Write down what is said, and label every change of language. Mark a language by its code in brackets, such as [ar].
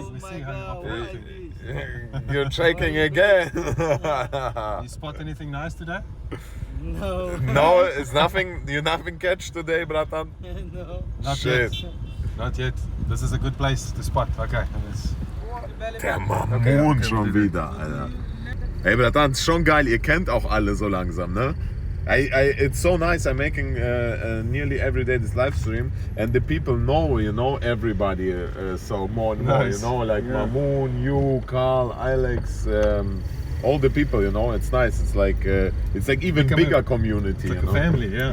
[en] We see how you're operating. You're checking again. You spot anything nice today? No. No, it's nothing. You nothing catch today, bratan? No. Not Shit. yet. Not yet. This is a good place to spot. Okay. [de] Der Mamoon schon wieder, Alter. Ey, bratan, ist schon geil. Ihr kennt auch alle so langsam, ne? [en] It's so nice. I'm making nearly every day this live stream, and the people know, everybody. So more and more, Nice. like Mamoon, you, Carl, Alex, all the people. It's nice. It's like even Become bigger community. It's like a family, yeah.